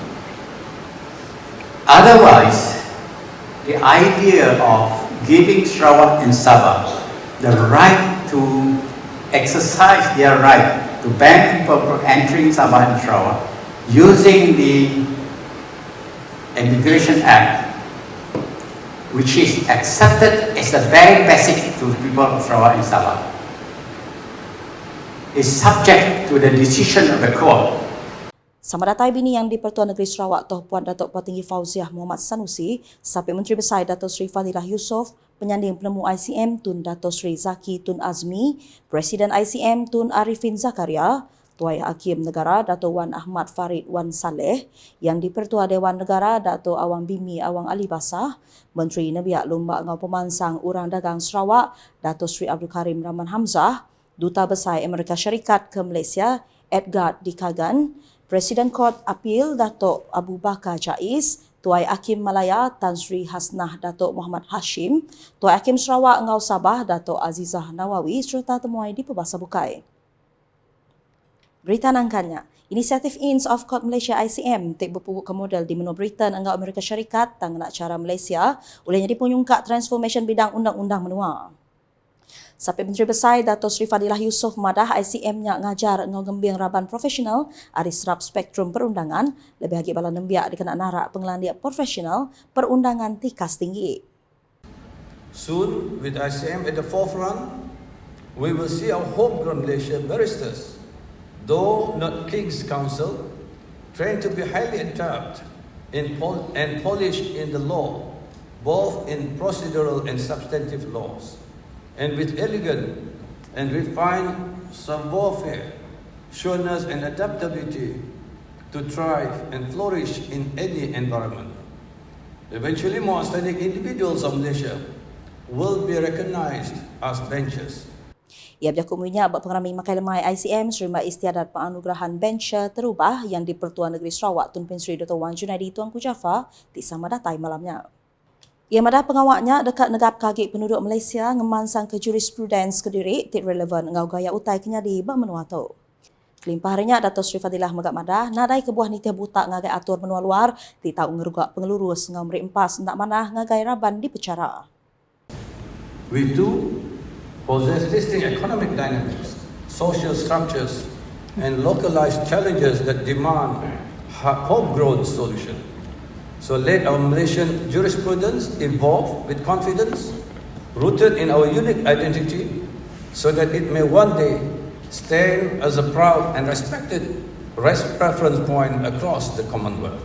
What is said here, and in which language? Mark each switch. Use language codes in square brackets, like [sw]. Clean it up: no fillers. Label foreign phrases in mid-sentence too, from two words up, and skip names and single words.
[en] Otherwise, the idea of giving Sarawak and Sabah the right to exercise their right to ban people from entering Sabah and Sarawak using the Immigration Act, which is accepted as a very basic to people of Sarawak and Sabah, is subject to the decision of the court. [iba] Sama datai bini yang di-Pertuan Negeri Sarawak Toh Puan Datuk Petinggi Fauziah Muhammad Sanusi, sampai Menteri Besar Dato' Sri Fadilah Yusof, penyanding penemu ICM Tun Dato' Sri Zaki Tun Azmi, Presiden ICM Tun Arifin Zakaria, Tuai Hakim Negara Dato' Wan Ahmad Farid Wan Saleh, yang di-Pertua Dewan Negara Dato' Awang Bimi Awang Ali Basah, Menteri Nebiak Lomba Ngau Pemansang Urang Dagang Sarawak Dato' Sri Abdul Karim Rahman Hamzah, Duta Besar Amerika Syarikat ke Malaysia Edgar Dikagan, Presiden Kod Apil Dato' Abu Bakar Jais, Tuai Hakim Malaya Tan Sri Hasnah Dato' Muhammad Hashim, Tuai Hakim Sarawak Ngau Sabah Dato' Azizah Nawawi serta temuai di Pebahasa Bukai. Berita nangkannya, inisiatif Inns of Court Malaysia ICM tik berpukul ke model di menua Britain engau Amerika Syarikat tang nak cara Malaysia olehnya dipunyungkak transformation bidang undang-undang menua. Sampai Menteri Besar Dato' Sri Fadilah Yusof madah ICM-nya ngajar ngau gembing raban profesional ari serap spektrum perundangan lebih lagi bala nembiak dikena narak pengelandiak profesional perundangan tikas tinggi. [en] Soon, with ICM at the forefront, we will see our homegrown Malaysia barristers, though not King's Counsel, trained to be highly adept and polished in the law, both in procedural and substantive laws, and with elegant and refined savoir-faire, sureness and adaptability to thrive and flourish in any environment. Eventually, more outstanding individuals of Malaysia will be recognized as benchers. [iba] Ia berjakut minyak buat pengerami makai lemai ICM serima istiadat penganugerahan bencher terubah yang di-Pertuan Negeri Sarawak Tun Pin Sri Dr. Wan Junaidi Tuanku Jaafar di sama datai malamnya. Ia madah pengawaknya dekat negap kagik penduduk Malaysia ngemansang ke jurisprudens Kediri tik relevan ngau gaya utai kenyadi bermenua tu. Kelimpah harinya Dato' Sri Fadilah Megat Madah nadai kebuah nitih buta ngagai atur menua luar di tahu ngerugak pengelurus ngau meri empas nak manah ngagai raban di pecara. [en] We do possess distinct economic dynamics, social structures, and localized challenges that demand homegrown solutions. So let our Malaysian jurisprudence evolve with confidence, rooted in our unique identity, so that it may one day stand as a proud and respected reference point across the Commonwealth.